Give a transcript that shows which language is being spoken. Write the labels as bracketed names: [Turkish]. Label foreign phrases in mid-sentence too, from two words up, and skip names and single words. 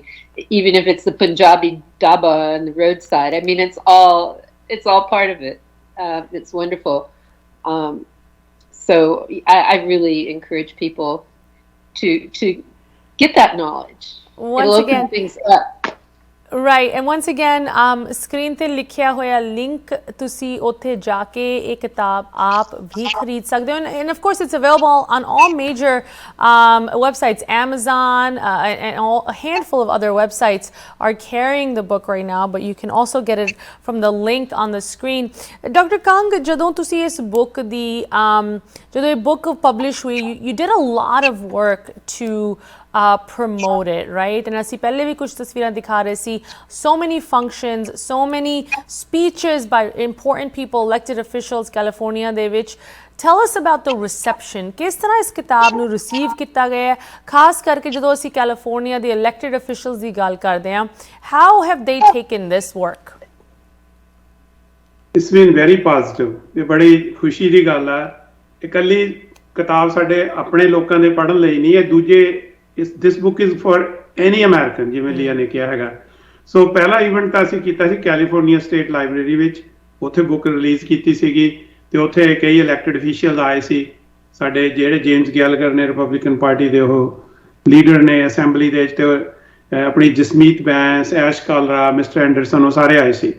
[English] Even if it's the Punjabi dhaba on the roadside, I mean, it's all part of it. It's wonderful. So I really encourage people to get that knowledge. It'll open things up. Right, and once again, [Punjabi] screen ਤੇ ਲਿਖਿਆ ਹੋਇਆ link ਤੁਸੀਂ ਉੱਤੇ ਜਾ ਕੇ ਇਹ ਕਿਤਾਬ ਆਪ ਵੀ ਖਰੀਦ ਸਕਦੇ ਹੋ, [English] and of course it's available on all major websites. Amazon and a handful of other websites are carrying the book right now, but you can also get it from the link on the screen. Dr. Kang, [Punjabi] ਜਦੋਂ ਤੁਸੀਂ ਇਸ book ਦੀ ਜਦੋਂ ਇਹ [English] book publish ਹੋਈ, you did a lot of work to promote it, right? [Punjabi] And ਅਸੀਂ ਪਹਿਲੇ ਵੀ ਕੁਝ ਤਸਵੀਰਾਂ ਦਿਖਾ ਰਹੇ ਸੀ. [English] So many functions, so many speeches by important people, elected officials, California [Punjabi] ਦੇ ਵਿੱਚ. [English] Tell us about the reception. [Punjabi] ਕਿਸ ਤਰ੍ਹਾਂ ਇਸ ਕਿਤਾਬ ਨੂੰ receive ਕੀਤਾ ਗਿਆ, ਖਾਸ ਕਰਕੇ ਜਦੋਂ ਅਸੀਂ ਕੈਲੀਫੋਰਨੀਆ ਦੇ [English] elected officials [Punjabi] ਦੀ ਗੱਲ ਕਰਦੇ ਹਾਂ. [English] How have they taken this work? It's been very positive. [Punjabi] ਇਹ ਬੜੀ ਖੁਸ਼ੀ ਦੀ ਗੱਲ ਹੈ. ਇਕੱਲੀ ਕਿਤਾਬ ਸਾਡੇ ਆਪਣੇ ਲੋਕਾਂ ਦੇ ਪੜ੍ਹਨ ਲਈ ਨਹੀਂ ਹੈ, ਦੂਜੇ [English] this book is for any American, [Punjabi] ਜਿਵੇਂ ਲੀਆ ਨੇ ਕਿਹਾ ਹੈਗਾ. ਸੋ ਪਹਿਲਾ ਇਵੈਂਟ ਤਾਂ ਅਸੀਂ ਕੀਤਾ ਸੀ ਕੈਲੀਫੋਰਨੀਆ ਸਟੇਟ ਲਾਇਬ੍ਰੇਰੀ ਵਿੱਚ. ਉੱਥੇ [English] book release [Punjabi] ਕੀਤੀ ਸੀਗੀ ਤੇ ਉੱਥੇ ਕਈ [English] elected official [Punjabi] ਆਏ ਸੀ. ਸਾਡੇ ਜਿਹੜੇ ਜੇਮਸ ਗੈਲਗਰ ਨੇ, ਰਿਪਬਲਿਕਨ ਪਾਰਟੀ ਦੇ ਉਹ ਲੀਡਰ ਨੇ ਅਸੈਂਬਲੀ ਦੇ ਵਿੱਚ, ਤੇ ਆਪਣੀ ਜਸਮੀਤ ਬੈਂਸ, ਐਸ਼ ਕਾਲਰਾ, ਮਿਸਟਰ ਐਂਡਰਸਨ, ਉਹ ਸਾਰੇ ਆਏ ਸੀ.